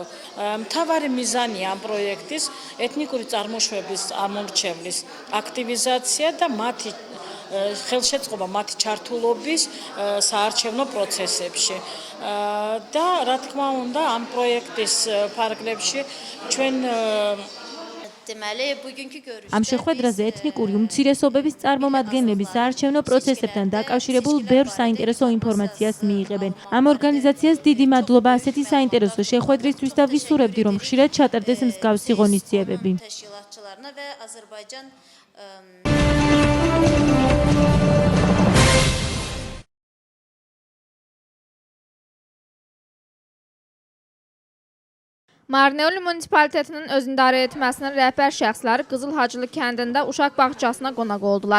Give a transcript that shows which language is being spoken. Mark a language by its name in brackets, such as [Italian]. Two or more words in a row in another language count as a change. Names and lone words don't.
[Georgian] მთავარი მიზანია ამ პროექტის ეთნიკური წარმოშობის ამორჩევლის აქტივიზაცია და მათი ხელშეწყობა მათი ჩართულობის საარჩევნო პროცესებში. და რა თქმა უნდა, ამ პროექტის ფარგლებში ჩვენ [Azerbaijani] Deməli, bugünkü görüşdə [Georgian] Ამ შეხვედრაზე ეთნიკური უმცირესობების წარმომადგენლები საარჩევნო პროცესებთან დაკავშირებულ ბევრ საინტერესო ინფორმაციას მიიღებენ. Ამ ორგანიზაციას დიდი მადლობა ასეთი საინტერესო შეხვედრისთვის და ვისურვებდი, რომ ხშირად ჩატარდეს მსგავსი ღონისძიებები. [Azerbaijani] təşkilatçılarına və Azərbaycan Marneuli munisipalitetinin özündarə etməsinin rəhbər şəxsləri Qızıl Hacılı kəndində uşaq bağçasına qonaq oldular.